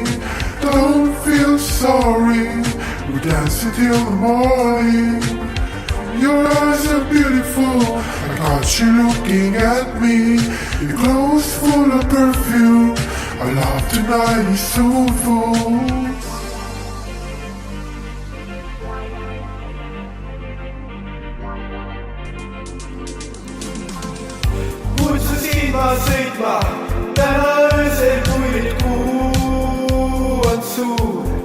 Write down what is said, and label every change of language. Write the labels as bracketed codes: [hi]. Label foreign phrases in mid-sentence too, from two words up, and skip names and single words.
[en] Don't feel sorry, we dance until the morning. Your eyes are beautiful, I got you looking at me. Your clothes full of perfume, our love tonight is so full. [et] kutsusin ma sõitma täna öösel, kui nüüd kuu on suur.